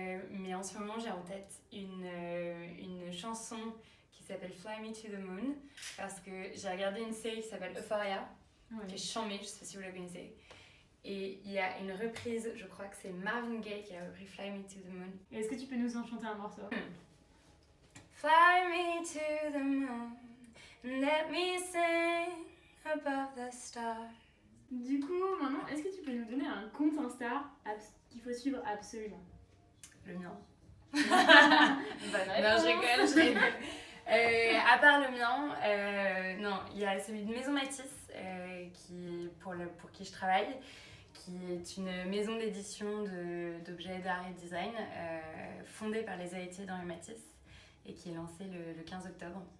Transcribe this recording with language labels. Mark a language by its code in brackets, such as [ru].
[fr] Mais en ce moment, j'ai en tête une chanson qui s'appelle Fly Me to the Moon, parce que j'ai regardé une série qui s'appelle Euphoria, qui est chambée, je sais pas si vous la connaissez. Et il y a une reprise, je crois que c'est Marvin Gaye qui a repris Fly Me to the Moon. Est-ce que tu peux nous en chanter un morceau? [en] Fly me to the moon, let me sing above the stars. [fr] Du coup, maintenant, est-ce que tu peux nous donner un compte Insta qu'il faut suivre absolument? Le mien. Bonne Non, je rigole. À part le mien, non, il y a celui de Maison Matisse, pour qui je travaille, qui est une maison d'édition d'objets d'art et design fondée par les héritiers d'Henri Matisse et qui est lancée le 15 octobre.